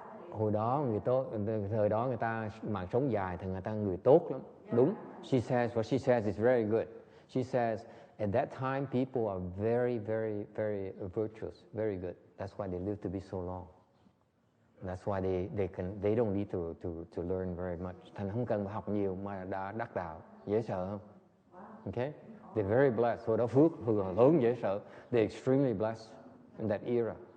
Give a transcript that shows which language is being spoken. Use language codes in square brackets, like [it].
[vi] Hồi đó người tốt, thời đó người ta mạng sống dài thì người ta người tốt lắm. Đúng. [en] She says, what she says is very good. She says, at that time people are very, very, very virtuous, very good. That's why they live to be so long. That's why they don't need to learn very much. [vi] Thành không cần học nhiều mà đã đắc đạo. Dễ sợ không? Okay? [en] They're very blessed. [vi] Hồi đó phước lớn dễ sợ. [en] They're extremely blessed in that era.